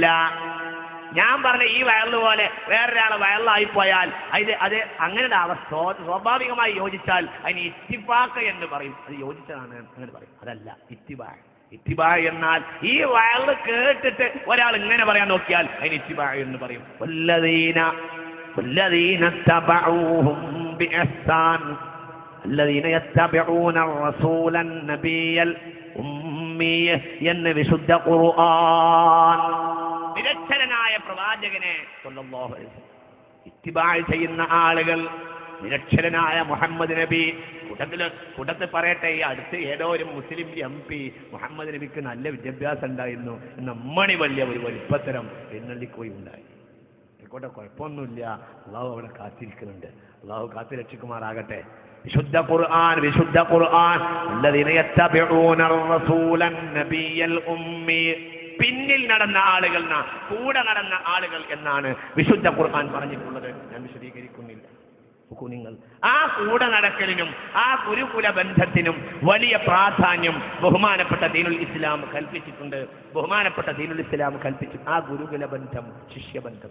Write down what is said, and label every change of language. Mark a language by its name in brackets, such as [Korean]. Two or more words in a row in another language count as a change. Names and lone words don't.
[Malayalam] ഞാൻ പറഞ്ഞ ഈ വയറ് പോലെ വേറൊരാളെ വയറിലായിപ്പോയാൽ അത് അങ്ങനെ അവസ്ഥ സ്വാഭാവികമായി യോജിച്ചാൽ അതിന് ഇത്തിഫാഖ് എന്ന് പറയും. അത് യോജിച്ചതാണ് അങ്ങനെ പറയും. അതല്ല ഇത്തിബാ. ഇത്തിബാ എന്നാൽ ഈ വയറ് കേട്ടിട്ട് ഒരാൾ ഇങ്ങനെ പറയാൻ നോക്കിയാൽ അതിന് ഇത്തിബാ എന്ന് പറയും. [Arabic] والذين اتبعوهم بإحسان الذين يتبعون الرسول النبي الأمي [Malayalam] എന്ന് വിശുദ്ധ ഖുർആൻ നിരക്ഷരനായ പ്രവാചകനെ [Arabic] صلى الله عليه وسلم [Malayalam] ഇത്തിബാ ചെയ്യുന്ന ആളുകൾ, നിരക്ഷരനായ മുഹമ്മദ് നബി. കൂട്ടത്തിൽ പറയട്ടെ, ഈ അടുത്ത് ഏതോ ഒരു മുസ്ലിം MP മുഹമ്മദ് നബിക്ക് നല്ല വിദ്യാഭ്യാസം ഉണ്ടായിരുന്നു നമ്മണി വലിയ ഒരു വലിപ്പത്തരം എഴുന്നള്ളിക്കോയി ഉണ്ടായി. ആയിക്കോട്ടെ, കുഴപ്പമൊന്നുമില്ല. അള്ളാഹു അവിടെ കാത്തിരിക്കുന്നുണ്ട്. അള്ളാഹു കാത്തു രക്ഷിക്കുമാറാകട്ടെ. വിശുദ്ധ ഖുർആൻ [Arabic] الذين يتبعون الرسول النبي الأمي [Malayalam] പിന്നിൽ നടന്ന ആളുകൾ, കൂടെ നടന്ന ആളുകൾ എന്നാണ് വിശുദ്ധ ഖുർആൻ പറഞ്ഞിട്ടുള്ളത്. ഞാൻ വിശദീകരിക്കുന്നില്ല. നിങ്ങൾ ആ കൂടെ നടക്കലിനും ആ ഗുരുകുല ബന്ധത്തിനും വലിയ പ്രാധാന്യം ബഹുമാനപ്പെട്ട ദീനുൽ ഇസ്ലാം കൽപ്പിച്ചിട്ടുണ്ട്. ബഹുമാനപ്പെട്ട ദീനുൽ ഇസ്ലാം കൽപ്പിച്ചു ആ ഗുരുകുല ബന്ധം, ശിഷ്യബന്ധം.